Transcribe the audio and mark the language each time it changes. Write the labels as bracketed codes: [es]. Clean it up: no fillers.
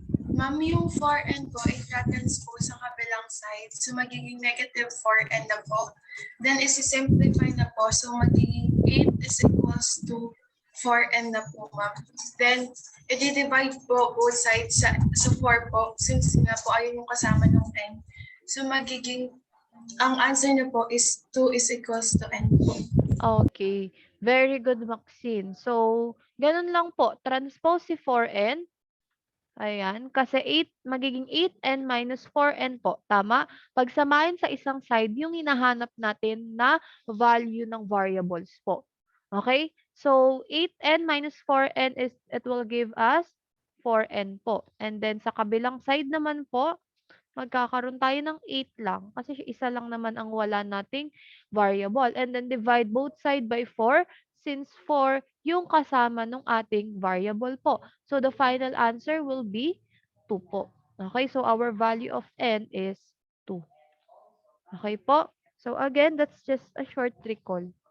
[tl] Ma'am, yung 4n po, i-transpose sa kabilang side. So, magiging negative 4n na po. Then, isi-simplify na po. So, magiging 8 is equals to 4n na po, ma'am. Then, i-divide po both sides sa 4 po. Since nga po, ayun yung kasama ng n. So, magiging, ang answer na po is 2 is equals to n po. [en] Okay. Very good, Maxine. [tl] So, ganun lang po. Transpose si 4n. Ayan. Kasi 8, magiging 8n minus 4n po. Tama? Pagsamahin sa isang side, yung hinahanap natin na value ng variables po. Okay? [en] So, 8n minus 4n is, it will give us 4n po. [tl] And then, sa kabilang side naman po, magkakaroon tayo ng 8 lang. Kasi isa lang naman ang wala nating variable. [en] And then, divide both side by 4 since 4 [tl] yung kasama ng ating variable po. [en] So, the final answer will be 2 po. Okay, so our value of n is 2. Okay po? So, again, that's just a short recall.